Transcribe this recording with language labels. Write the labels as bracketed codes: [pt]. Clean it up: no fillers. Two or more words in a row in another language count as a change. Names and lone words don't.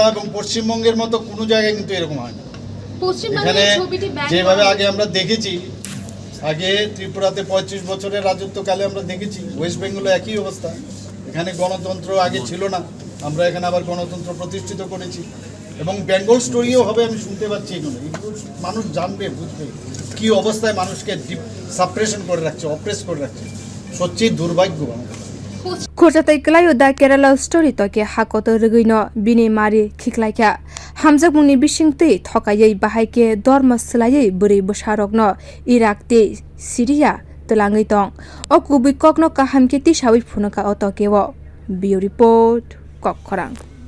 [bn] এবং পশ্চিমবঙ্গের মতো কোনো জায়গায় কিন্তু এরকম হয় না এখানে যেভাবে আগে আমরা দেখেছি আগে ত্রিপুরাতে ৩৫ বছরের রাজত্বকালে আমরা দেখেছি ওয়েস্ট বেঙ্গলে একই অবস্থা এখানে গণতন্ত্র আগে ছিল না আমরা এখানে আবার গণতন্ত্র প্রতিষ্ঠিত করেছি এবং বেঙ্গল স্টোরিও হবে আমি শুনতে পাচ্ছি এগুলো মানুষ জানবে বুঝবে কি অবস্থায় মানুষকে সাপ্রেশন করে রাখছে অপ্রেস করে রাখছে সত্যিই দুর্ভাগ্য [trp] Kurjatai kelayo da Kerala story toke hakoto rugino bini mari khiklaikya hamjak mungni bisingtei thokayei bahaike dorma slayei buri bosarokno Iraq te Syria telangei tong o kubui kokno kahamke ti sawi phunaka o tokewo bio report kokkorang